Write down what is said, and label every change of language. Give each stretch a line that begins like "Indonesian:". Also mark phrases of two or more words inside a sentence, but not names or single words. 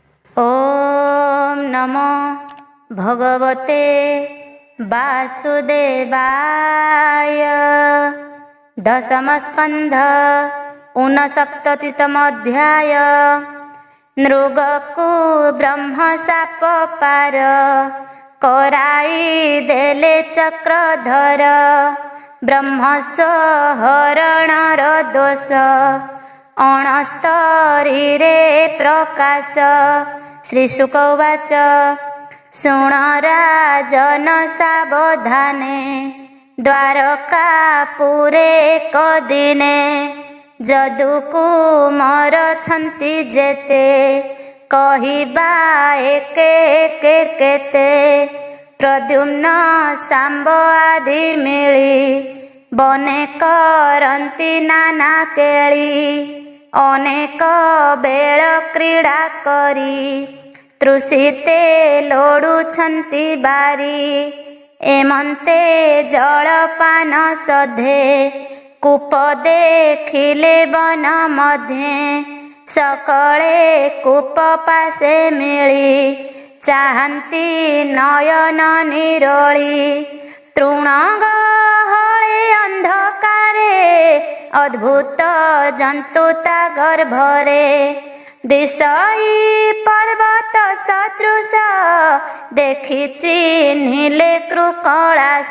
Sanskrit: ओम नमो भगवते वासुदेवाय। दशमस्कंध ऊनसप्ततितमोऽध्याय।
Odia: ନୃଗକୁ ବ୍ରହ୍ମ ଶାପ ପାର କରାଇ ଦେଲେ ଚକ୍ରଧର। ବ୍ରହ୍ମସ୍ୱ ହରଣର ଦୋଷ ଅଣସ୍ତରୀରେ ପ୍ରକାଶ।
Sanskrit: श्रीशुक उवाच
Odia: ଶୃଣ ରାଜନ ସାବଧାନେ ଦ୍ୱାରକାପୁରେ ଏକଦିନେ। ଯଦୁକୁମାର ଛନ୍ତି ଯେତେ କହିବା ଏକେ ଏକେ କେତେ। ପ୍ରଦ୍ୟୁମ୍ନ ଶାମ୍ବ ଆଦି ମିଳି ବନେ କରନ୍ତି ନାନା କେଳି। ଅନେକ ବେଳ କ୍ରୀଡ଼ା କରି ତୃଷିତେ ଲୋଡ଼ୁଛନ୍ତି ବାରି। ଏମନ୍ତେ ଜଳପାନ ସଧେ କୂପ ଦେଖିଲେ ବନ ମଧ୍ୟେ। ସକଳେ କୂପ ପାସେ ମିଳି ଚାହନ୍ତି ନୟନ ନିରଳି। ତୃଣଗହଳେ ଅନ୍ଧକାରେ ଅଦ୍ଭୁତ ଜନ୍ତୁ ତା ଗର୍ଭରେ। ଦିଶଇ ପର୍ବତ ସଦୃଶ ଦେଖି ଚିହ୍ନିଲେ କୃକଳାସ।